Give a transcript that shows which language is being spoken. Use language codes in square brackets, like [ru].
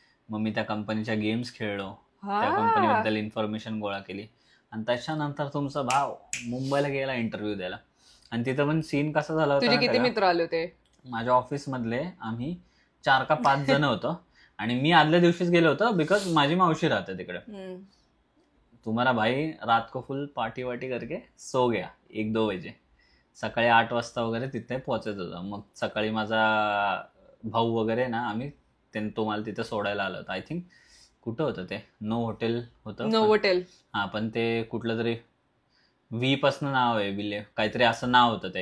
[mr] मग मी त्या कंपनीच्या गेम्स खेळलो, त्या कंपनीबद्दल इन्फॉर्मेशन गोळा केली आणि त्याच्यानंतर तुमचा भाव मुंबईला गेला इंटरव्ह्यू द्यायला. आणि तिथं पण सीन कसा झाला होता, तुझे किती मित्र आले होते? माझ्या ऑफिसमधले आम्ही 4 का 5 जण होतो आणि मी आदल्या दिवशीच गेलो होतो बिकॉज माझी मावशी राहते तिकडे. [hi] तुम्हारा भाई रात को फुल पार्टी वाटी करके सो गया 1-2 बजे. [mr] सकाळी 8 वाजता वगैरे तिथे पोहोचायचं होतं. मग सकाळी माझा भाऊ वगैरे ना, आम्ही तो मला तिथे सोडायला आला होता. [en] I think [mr] कुठं होतं ते, नो हॉटेल होतं. नो हॉटेल, हा, पण ते कुठलं तरी V पासनं नाव आहे, विले काहीतरी असं नाव होतं ते.